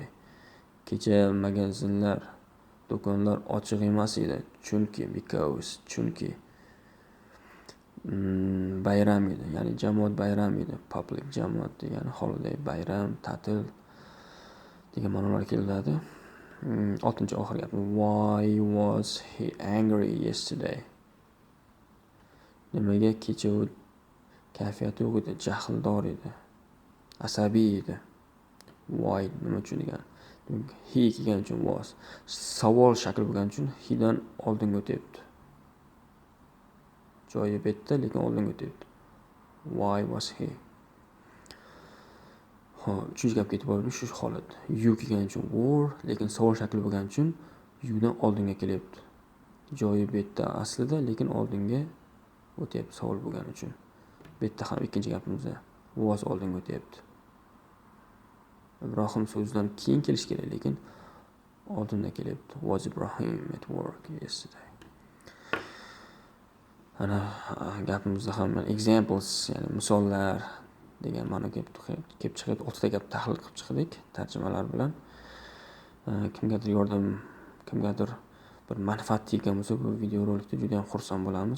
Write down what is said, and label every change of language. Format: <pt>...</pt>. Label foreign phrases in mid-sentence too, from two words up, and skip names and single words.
<uz>Kecha magazinlar, do'konlar ochiq emas edi. Chunki bayram edi, ya'ni jamoat bayram edi. Public jamoat degani holiday, bayram, ta'til degan ma'nolar keladi. 6-oxirgi gap.</uz> <en>Why was he angry yesterday?</en> <uz>Nimaga kecha u kayfiyati yo'q edi, jahldor edi, asabiy edi. Why nima uchun degan. He kelgan uchun was. Savol shakli bo'lgani uchun he dan oldinga o'tyapti. Joyi betda, lekin oldinga o'tyapti.</uz> <en>Why was he?</en> <uz>Xo'p, 3-gapga e'tibor bering, shu holat. You kelgan uchun were, lekin savol shakli bo'lgani uchun you dan oldinga kelyapti. Joyi betda aslida, lekin oldinga o'tyapti savol bo'lgani uchun. Bu yerda ham 2-gapimizda was oldinga o'tyapti. Ibrohim so'zidan keyin kelish kerak, lekin oldinda kelyapti.</uz> <en>Was Ibrahim at work yesterday?</en> <uz>Ana gapimizda ham examples, ya'ni misollar degan ma'no kelib chiqib, 6 ta gap tahlil qilib chiqdik tarjimalar bilan. Kimgadir bir manfaat teggan bo'lsa, bu video rolikda juda ham xursand bo'lamiz.</uz>